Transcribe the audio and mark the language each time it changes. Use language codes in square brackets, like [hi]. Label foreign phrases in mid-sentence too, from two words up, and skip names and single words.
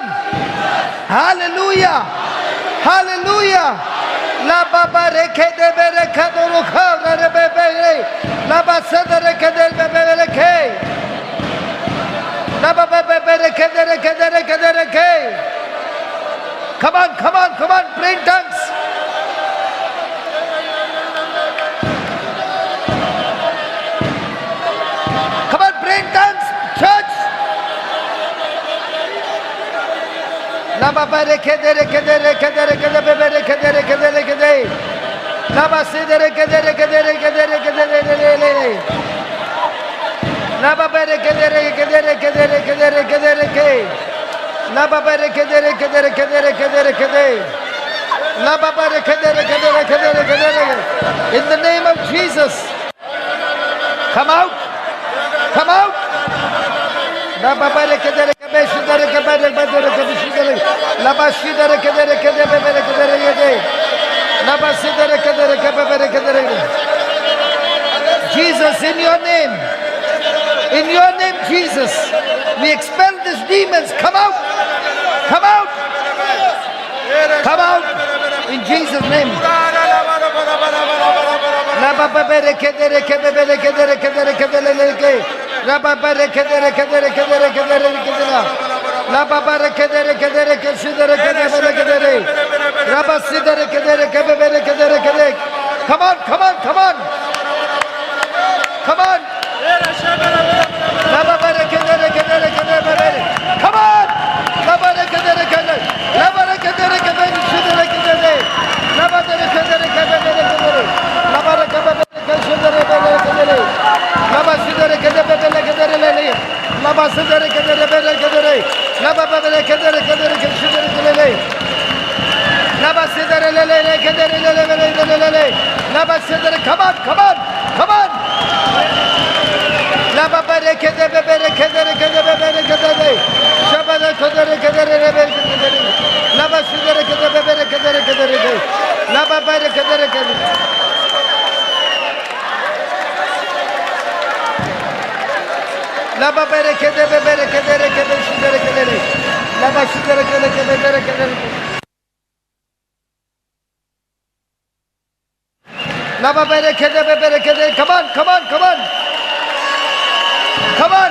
[en] Hallelujah, hallelujah. La baba rekhe de bere kadoro kha re bebe la basa de rekhe de bebe rekhe la baba bebe rekhe de rekhe. Come on, come on, come on, pray in tongues. Come on, pray in tongues, church. La baba rekhe de bebe rekhe de la basa de rekhe de la baba rekhe de la baba rekhe de la baba rekhe de. In the name of Jesus, come out, come out. La baba rekhe de la basi de rekhe de la basi de rekhe. Jesus, in your name, Jesus, we expel these demons. Come out, come out, come out, in Jesus' name. La baba rekhe de la baba rekhe de la baba rekhe de la basi de rekhe. Come on, come on, come on, come on. La baba rekhe de come on. La baba rekhe de la baba rekhe de la baba rekhe de la baba rekhe de la basi de rekhe de la basi de rekhe de la baba rekhe de la basi de la basi de. Come on, come on, come on. La baba rekhe de bebe rekhe de shaba rekhe de la basi de rekhe de bebe rekhe de la baba rekhe de la baba rekhe de bebe rekhe de la basi de rekhe de la baba rekhe de bebe rekhe de. Come on, come on, come on. Come on.